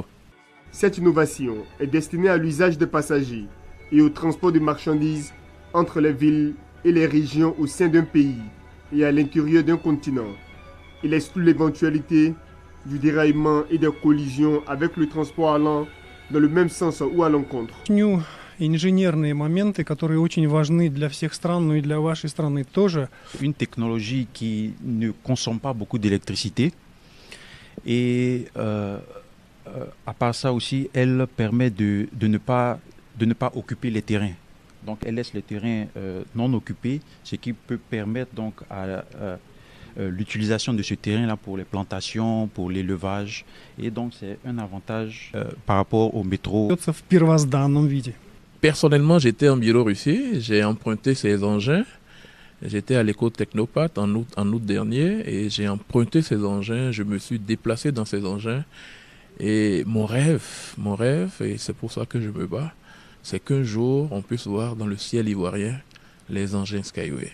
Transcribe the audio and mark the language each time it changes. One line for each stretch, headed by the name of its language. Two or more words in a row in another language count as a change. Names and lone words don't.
French: Cette innovation est destinée à l'usage des passagers et au transport de marchandises entre les villes et les régions au sein d'un pays et à l'intérieur d'un continent. Il exclut l'éventualité du déraillement et des collisions avec le transport allant dans le même sens ou à l'encontre.
Russian: Инженерные моменты, которые очень важны для всех стран, но и для вашей страны тоже.
French: Une technologie qui ne consomme pas beaucoup d'électricité et à part ça aussi, elle permet de ne pas occuper les terrains. Donc elle laisse les terrains non occupés, ce qui peut permettre donc à l'utilisation de ce terrain-là pour les plantations, pour l'élevage. Et donc c'est un avantage par rapport au métro.
Russian: В первозданном виде.
French: Personnellement, j'étais en Biélorussie, j'ai emprunté ces engins. J'étais à l'école Technopathe en août dernier et j'ai emprunté ces engins, je me suis déplacé dans ces engins. Et mon rêve, et c'est pour ça que je me bats, c'est qu'un jour, on puisse voir dans le ciel ivoirien les engins Skyway.